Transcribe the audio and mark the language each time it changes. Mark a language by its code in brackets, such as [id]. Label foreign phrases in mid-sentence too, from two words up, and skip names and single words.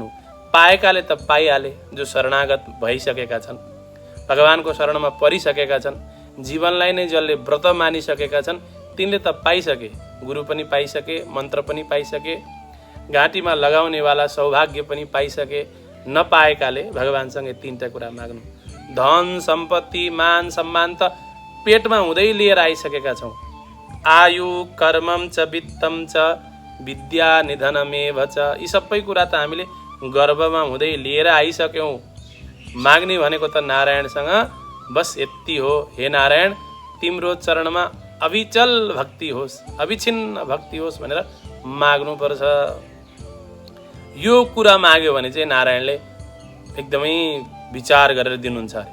[ne] पाएकाले त पाइहाले, जो शरणागत भइसकेका छन्, भगवानको शरणमा परिसकेका छन्, जीवनलाई नै जसले व्रत मानिसकेका छन्, तिनले त पाइसके। गुरु पनि पाइसके, मन्त्र पनि पाइसके, घाँटीमा लगाउनेवाला सौभाग्य पनि पाइसके। नपाएकाले भगवानसँग तीनटा कुरा माग्नु। धन सम्पत्ति मान सम्मान त पेटमा हुँदै लिएर आइसकेका छौँ। [sa] आयु कर्मम च वित्तम च विद्या निधनमेव च, [ne] यी सबै कुरा त हामीले गर्भमा हुँदै लिएर आइसक्यौँ। माग्ने भनेको त नारायणसँग बस यति हो। हे नारायण, तिम्रो चरणमा अविचल भक्ति होस्, अविछिन्न भक्ति होस् भनेर माग्नुपर्छ। यो कुरा माग्यो भने चाहिँ नारायणले एकदमै विचार गरेर दिनुहुन्छ अरे।